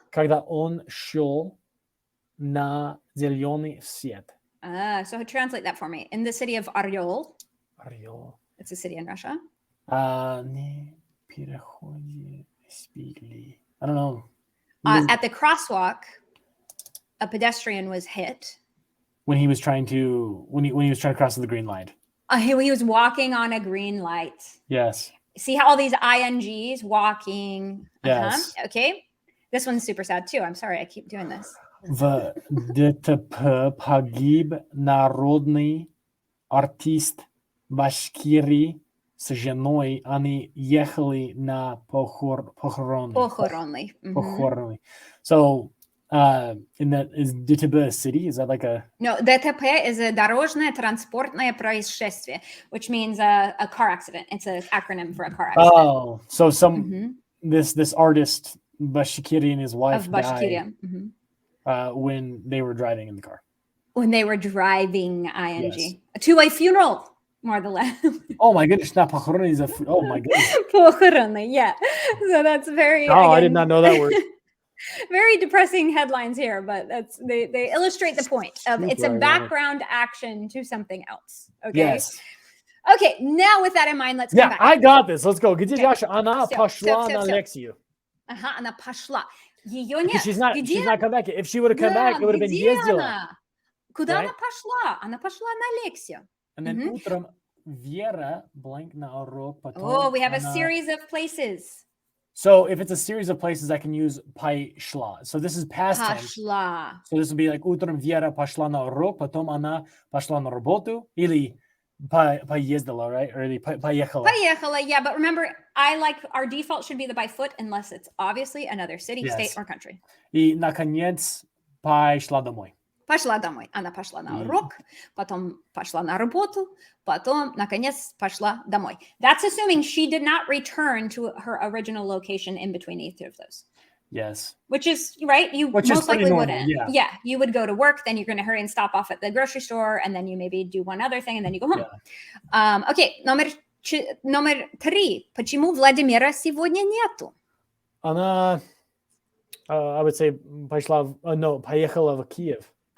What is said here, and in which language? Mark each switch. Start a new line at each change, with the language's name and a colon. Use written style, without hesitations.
Russian: когда он шел на зеленый свет.
English: So translate that for me. In the city of Oryol.
Russian: Орел.
English: It's a city in Russia.
Russian: Не переходе сбили.
English: I don't know. At the crosswalk, a pedestrian was hit. When he was trying to cross the green light. He was walking on a green light. Yes. See how all these INGs walking. Yes. Okay. This one's super sad too. I'm sorry. I keep doing this.
Russian: В ДТП погиб народный артист Башкирии с женой. Они ехали на похороны. Похороны.
English: So, in that is ДТП a city? Is that like a... No, ДТП is a
Russian: дорожное транспортное происшествие,
English: which means a car accident. It's an acronym for a car accident. Oh, so this artist Bashkiri and his wife died when they were driving in the car. When they were driving, ing. Yes. To a funeral, more or less. Oh my goodness, not похороны is oh my goodness.
Russian: Похороны, yeah.
English: So that's very... Oh, I did not know that word. Very depressing headlines here, but they illustrate the point of it's a background action to something else. Okay. Yes. Okay. Now with that in mind, let's come back. I got this. Let's go.
Russian: Где Яша? Она пошла на лекцию. Она пошла. Ее нет.
English: She's not come back. If she would have come back, it would have been ездила.
Russian: Куда она пошла? Она пошла на лекцию.
English: And then
Russian: утром Вера
English: blank
Russian: на урок.
English: Oh, we have a series of places. So if it's a series of places, I can use пошла. So this is past tense.
Russian: Пошла.
English: So this would be like
Russian: утром Вера пошла на урок, потом она пошла на работу, или поездила,
English: right? Or
Russian: или поехала.
English: Поехала, yeah. But remember, our default should be the by foot unless it's obviously another city, state, or country.
Russian: И, наконец, пошла домой. Пошла домой. Она пошла на урок, потом пошла на работу, потом, наконец, пошла домой.
English: That's assuming she did not return to her original location in between either of those. Yes. Which is, right? You most likely wouldn't. Yeah. You would go to work, then you're going to hurry and stop off at the grocery store, and then you maybe do one other thing, and then you go home. Yeah. Okay,
Russian: номер 3. Почему Владимира сегодня нету? Она,
English: I would say,
Russian: поехала в Киев.